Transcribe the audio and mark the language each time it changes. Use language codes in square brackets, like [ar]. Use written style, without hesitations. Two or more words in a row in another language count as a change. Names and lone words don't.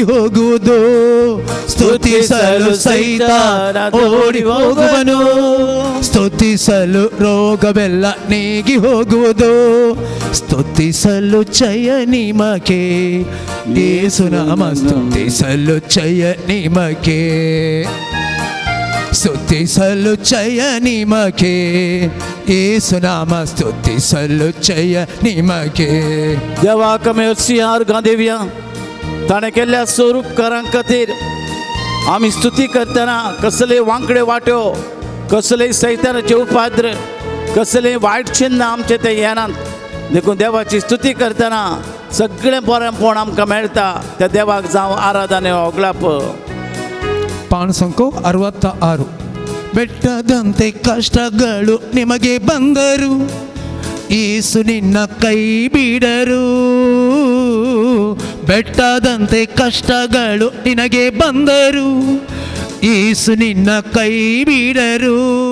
[kn] ಹೋಗುವುದು ಸ್ತುತಿಸಲು ಸೈತಾನ ಓಡಿ ಹೋಗುವನು ಸ್ತುತಿಸಲು ರೋಗವೆಲ್ಲ ನೀಗಿ ಹೋಗುವುದು ಸ್ತುತಿಸಲು ಜಯ ನಿಮಗೆ ಯೇಸುನಾಮ ಸ್ತುತಿಸಲು ಜಯ ನಿಮಗೆ ಸ್ತುತಿಸಲು ಜಯ ನಿಮಗೆ ಯೇಸುನಾಮ ಸ್ತುತಿಸಲು ಜಯ ನಿಮಗೆ. [kok] देवाक आमी हरशीं देवया. ताणें केल्ल्या स्वरूपकारां खातीर आमी स्तुती करतना कसले वांकडे वाट्यो, कसले सैतानाचे उपाद्र, कसले वायट चिन्ह आमचे ते येनात. देखून देवाची स्तुती करतना सगळें बरेंपण आमकां मेळटा. त्या देवाक जावं आराधने ओगलाप. [kn] ಪಾನ್ ಸಂಖ್ಯೆ 66. ಬೆಟ್ಟದಂತೆ ಕಷ್ಟಗಳು ನಿಮಗೆ ಬಂದರು ಯೇಸು ನಿನ್ನ ಕೈ ಬಿಡರು. ಬೆಟ್ಟದಂತೆ ಕಷ್ಟಗಳು ನಿನಗೆ ಬಂದರು ಯೇಸು ನಿನ್ನ ಕೈ ಬಿಡರು.